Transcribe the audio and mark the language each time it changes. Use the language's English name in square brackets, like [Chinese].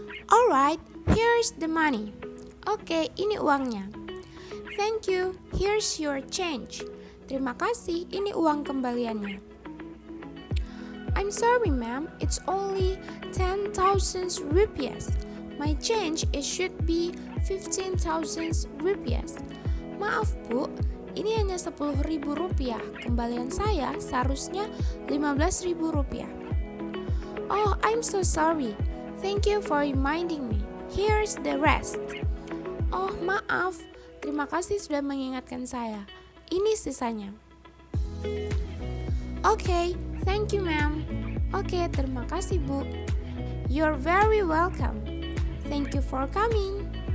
[English] Alright, here's the money. [Indonesian] Oke, ini uangnya. [English] Thank you, here's your change. [Indonesian] Terima kasih, ini uang kembaliannya. [English] I'm sorry, ma'am, it's only 10,000 rupiah. My change it should be 15,000 rupiahs. [Indonesian] Maaf Bu, ini hanya 10.000 rupiah. Kembalian saya seharusnya 15.000 rupiah. [English] Oh, I'm so sorry. Thank you for reminding me. Here's the rest. [Indonesian] Oh, maaf. Terima kasih sudah mengingatkan saya. Ini sisanya. [English] Okay, thank you ma'am. [Indonesian] Oke, terima kasih Bu. [English] You're very welcome. Thank you for coming.